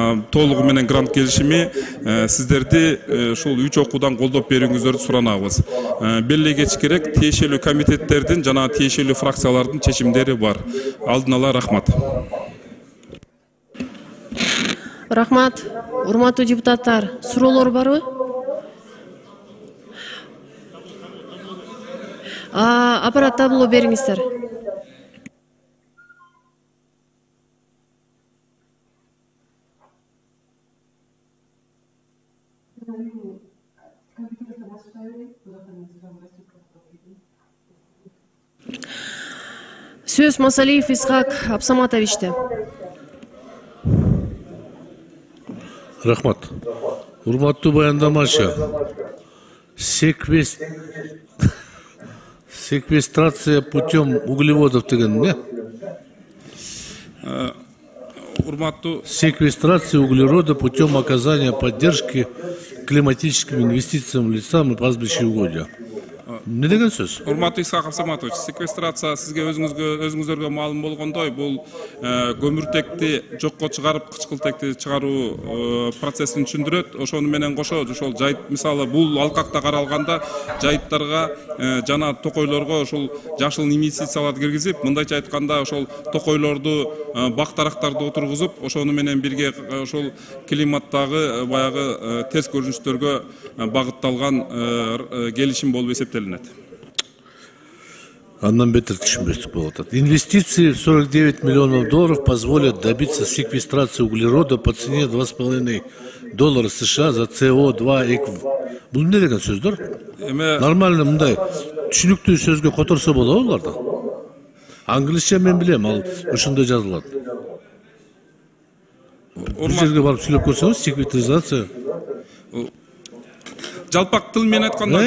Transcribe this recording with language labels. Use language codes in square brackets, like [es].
[ky] Толугу менен грант келишими сиздерди ушул 3 окуудан колдоп берүүңүздөрдү суранабыз. Белгилегеч керек тиешелүү комитеттердин жана тиешелүү фракциялардын чечимдери бар. Алдын ала рахмат. Рахмат. Урматтуу депутаттар, суроолор барбы? Аппарат табло бериңиздер. Сөз Масалиев Исхак Абсаматовичте. Рахмат. Урматтуу баяндамачы, [ru] секвестрация путем углеводов [ky] деген эмне? Урматтуу [ru] секвестрация углерода путем оказания поддержки климатическим инвестициям в леса и пастбища угодья. [ky] Не деген сөз? Урматтуу Исхак Абсаматович, секвестрация сизге өзүңүздөргө маалым болгондой, бул көмүртекти жокко чыгарып, кычкылтекти чыгаруу процессин түшүндүрөт. Ошону менен кошо, ошол жайыт, мисалы, бул алкакта каралганда жайыттарга жана токойлорго ошол жашыл инвестицияларды киргизип, мындайча айтканда, ошол токойлорду бак-дарактарды отургузуп, ошону менен бирге ошол климаттагы баягы терс көрүнүштөргө багытталган келишим болуп эсептелинет. Андан бетер түшүнбөстүк болуп атат. [ru] Инвестиции в 49 миллионов долларов позволят добиться секвестрации углерода по цене $2,5 США за CO2 эквивалент. [ky] Бул эмне деген сөздөр? Нормально мындай түшүнүктүү сөзгө которсо болобу буларды? Англисче мен билем, ал ошондой жазылат. Бул жерге барып сүйлөп көрсөңүз, секвестрация. Жалпак тил менен айтканда,